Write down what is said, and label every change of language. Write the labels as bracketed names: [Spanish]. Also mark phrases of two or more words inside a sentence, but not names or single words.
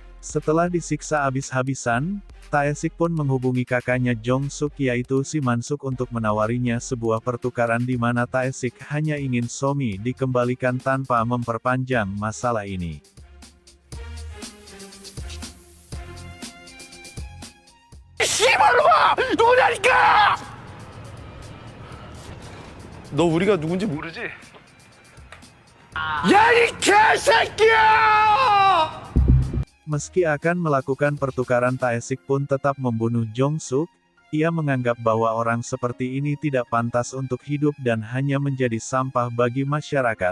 [Indonesian] Setelah disiksa habis-habisan, Taesik pun menghubungi kakaknya Jong Suk yaitu si Mansuk untuk menawarinya sebuah pertukaran di mana Taesik hanya ingin Somi dikembalikan tanpa memperpanjang masalah ini. [Korean] 너 우리가 누군지 모르지? [Indonesian] Meski akan melakukan pertukaran, Taesik pun tetap membunuh Jong Suk. Ia menganggap bahwa orang seperti ini tidak pantas untuk hidup dan hanya menjadi sampah bagi masyarakat.